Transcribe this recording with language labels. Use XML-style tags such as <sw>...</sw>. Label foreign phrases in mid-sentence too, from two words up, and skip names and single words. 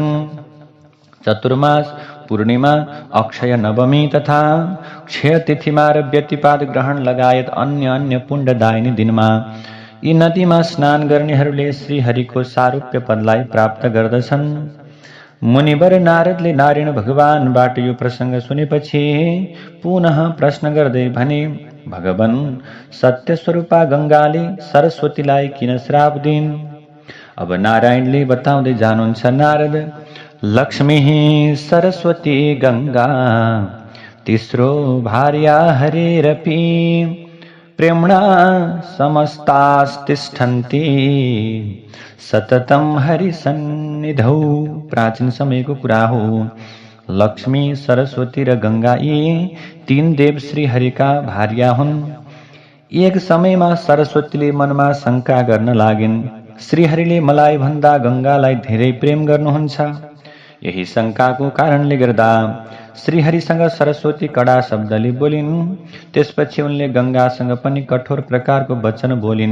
<ne>चतुर्मास, पूर्णिमा, अक्षय नवमी तथा क्षय तिथिमा र व्यतिपात ग्रहण लगायत अन्य पुण्यदायिनी दिनमा यी नदीमा स्नान गर्नेहरूले श्रीहरिको सारूप्य पदलाई प्राप्त गर्दछन्। मुनिवर नारदले नारायण भगवानबाट यो प्रसङ्ग सुनेपछि पुनः प्रश्न गर्दै भने, भगवान सत्य स्वरूपा गङ्गाले सरस्वतीलाई किन श्राप दिइन्? अब नारायणले बताउँदै जानुहुन्छ,</ne> <sa>नारद, लक्ष्मी सरस्वती गङ्गा तिस्रो भार्या हरेरपि प्रेम्णा समस्तास्तिष्ठन्ति सततं हरिसन्निधौ।</sa> <ne>प्राचीन समयको कुरा हो। लक्ष्मी, सरस्वती र गङ्गा यी 3 देव श्री हरिका भार्या हुन्। एक समयमा सरस्वतीले मनमा शङ्का गर्न लागिन्, श्रीहरिले मलाई भन्दा गङ्गालाई धेरै प्रेम गर्नुहुन्छ। यही शङ्काको कारणले गर्दा श्रीहरिसँग सरस्वती कडा शब्दले बोलिन्। त्यसपछि उनले गङ्गासँग पनि कठोर प्रकारको वचन बोलिन्।</ne>